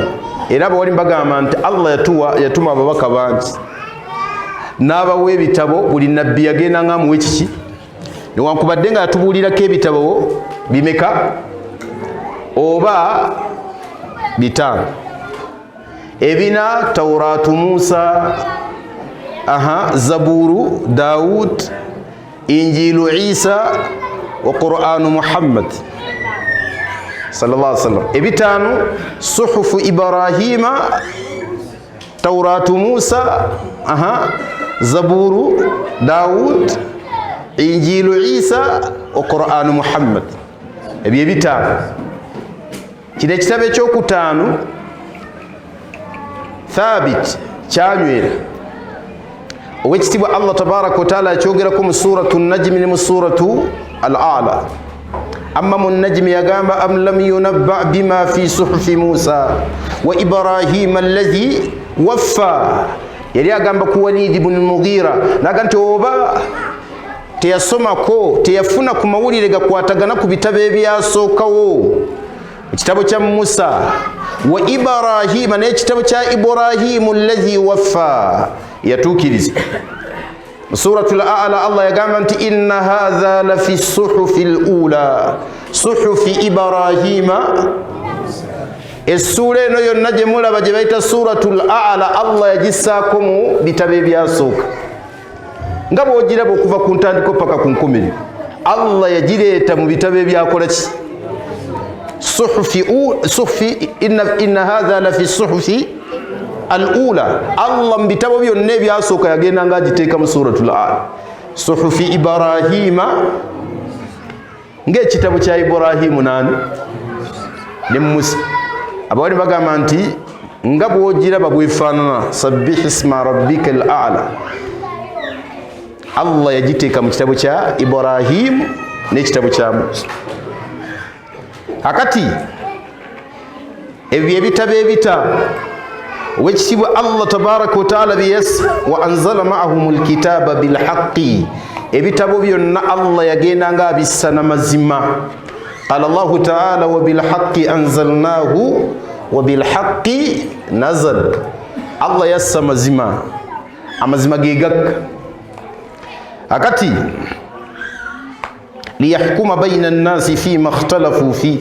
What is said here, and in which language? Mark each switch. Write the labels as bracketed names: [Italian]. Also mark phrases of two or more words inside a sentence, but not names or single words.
[Ganda] Era bawali mbagamba nti Allah yatuma ababaka bangi n'abawa ebitabo, buli nabbi yagendanga amuwa ekiki? Newankubadde nga yatubuulirako ebitabo bimeka? Oba 5. Ebina Tawratu Musa, Zaburu Daud, Injilu Isa wa Qur'anu Muhammad [Arabic] صلى الله عليه وسلم. [Ganda] 5 Suhufu Ibrahima Tauratu Musa, Zaburu Daud, Injilu Isa, Qur'anu Muhammad. Ebyo ebitaano. Kino ekitabo ekyokutaano Thabit kyanywera owekitibwa Allah [Arabic] تبارك وتعالى [Ganda] akyogerako mu suratu Najmi ne mu suratu Al-A'la. Amma mu Najmi yagamba [Arabic] أم لم ينبأ بما في صحف موسى وإبراهيم الذي وفى. [Ganda] Yali agamba ku Walid ibn al-Mughira naga nti oba teyasomako teyafuna ku mawulire gakwatagana ku bitabo ebyasookawo ekitabo kya Musa wa Ibrahim n'ekitabo kya Ibrahim [Arabic] الذي وفى [Ganda] yatuukiriza. Suratul A'la Allah yagamba nti [Arabic] إن هذا لفي الصحف الأولى صحف إبراهيم. [Ganda] Essura eno yonna gye mulaba gye bayita Suratul A'la Allah yagissaako mu bitabo ebyasooka. Nga bw'ogiraba okuva ku ntandiko paka ku nkomere, Allah yagireeta mu bitabo ebyakola ki? [Arabic] صحف إن هذا لفي الصحف الأولى. [Ganda] Allah mu bitabo byonna ebyasooka yagenda nga agiteeka mu Suratul A'la. [Arabic] صحف إبراهيم, [Ganda] ng'ekitabo kya Ibrahimu nani ne Musa. Abawali bagamba nti nga bw'ogiraba bwefaanana [Arabic] سبح اسم ربك الأعلى. [Ganda] Allah yagiteeka mu kitabo kya Ibrahim n'ekitabo kya Musa. Akati ebyo ebitabo ebitaano owekitibwa Allah [Arabic] تبارك وتعالى وأنزل معهم الكتاب بالحق. [Ganda] Ebitabo byonna Allah yagenda nga abissa n'amazima. [Arabic] قال الله تعالى وبالحق أنزلناه وبالحق نزل. [Ganda] Allah yassa amazima, amazima gegakka. [Arabic] Akati ليحكم بين الناس فيما اختلفوا في.